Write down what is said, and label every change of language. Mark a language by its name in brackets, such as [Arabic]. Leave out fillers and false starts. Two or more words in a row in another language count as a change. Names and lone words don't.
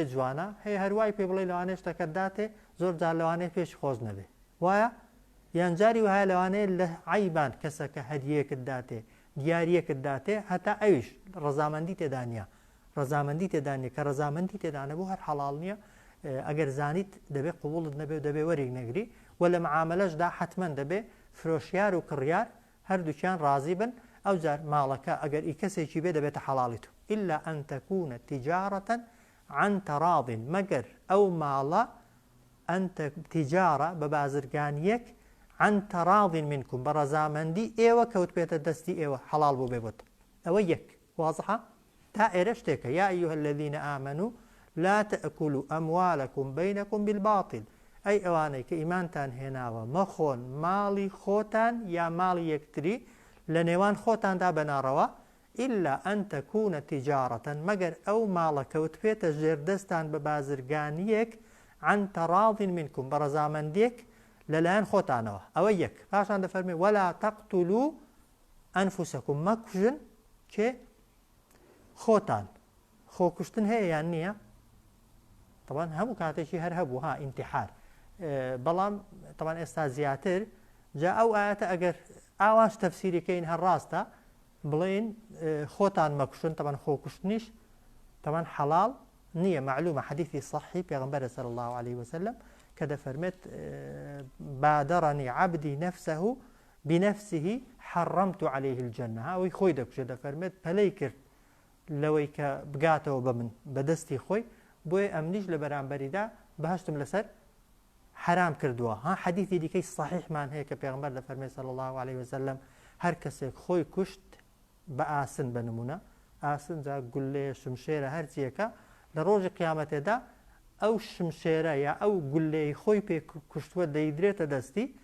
[Central Kurdish] جوانە هەیە هەروای پێ بڵێ لەوانەیە شتەکە داتێ زۆر جار لەوانەیە پێش خۆش نەبێ وایە یانجاری وایە لەوانەیە لە عیبان کەسەکە هەدیەکت داتێ دیارەکت داتێ هەتا ئەویش ڕەزامەندی تێدا نیە ڕەزامەندی تێدا نیە کە ڕەزامەندی تێدا نەبوو هەر حەڵاڵ نییە ئەگەر زانیت دەبێت قوبوڵت نەبێ و دەبێ وەرێک نەگری و لە معاملەشدا حتمما دەبێ فرۆشیار و کڕیار هەردووکیان ڕازی بن ئەو جار ماڵەکە ئەگەر ئی کەسێکی بێ دەبێتە حەڵاڵی تو [Arabic] إلا أن تكون تجارة عن تراض [Central Kurdish] مەگەر ئەو ماڵە ئەنتە تیجارە بە بازرگانیەک عن [Arabic] تراض منكم [Central Kurdish] بەڕەزامەندی ئێوە کەوت بێتە دەستی ئێوە حەڵاڵ بوو بێ بۆت ئەوە یەک واضحە تا ئێرە شتێکە [Arabic] يا أيها الذين آمنوا لا تأكلوا أموالكم بينكم بالباطل [Central Kurdish] ئەی ئەوانەی کە ئیمانتان هێناوە مەخۆن ماڵی خۆتان یا ماڵی یەکتری لە نێوان خۆتاندا بەناڕەوە [Arabic] إلا أن تكون تجارة [Central Kurdish] مەگەر ئەو ماڵە کەوت بێتە ژێردەستان بە بازرگانیەک [Arabic] عن تراض منكم [Central Kurdish] بەڕەزامەندێک لەلایەن خۆتانەوە ئەوە یەک پاشان دەفەرمێ [Arabic] ولا تقتلوا أنفسكم [Central Kurdish] مەکوژن کێ خۆتان خۆکوشتن هەیە یان نییە طبعا هەموو کاتێکی هەر هەبوو ها ئینتیحار بەڵام طبعا ئێستا زیاتر جا ئەو ئاەتە ئەگەر ئاواش تەفسیریکەین هەر ڕاستە بڵێن خۆتان مەکوشن طبعا خۆکوشتنیش طبعا حەڵاڵ نییە معلومە حەدیثی صحی پێغەمبەرە [Arabic] صلی الله عليه وسلم [Central Kurdish] کە دەفەرمێت [Arabic] بادرني عبدي نفسه بنفسه حرمت عليه الجنة [Central Kurdish] ئەوەی خۆی دەکوشێ دەفەرمێت پەلەی کرد لەوەی کە بگاتەوە بە من بەدەستی خۆی بۆیە ئەمنیش لە بەرامبەریدا بەهشتم لەسەر حرام کردووە ها حەدیثی دیکەی صحیحمان هەیە کە پێغەمبەر دەفەرمێت [Arabic] صلی الله عليه وسلم [Central Kurdish] هەر کەسێک خۆی کوشت بە ئاسن بە نمونە ئاسن جا گولێ شمشێرە هەرچیەکە لە ڕۆژی قیامەتێدا ئەو شمشێرە یا ئەو گولەی خۆی پێ کوشتووە دەیدرێتە دەستی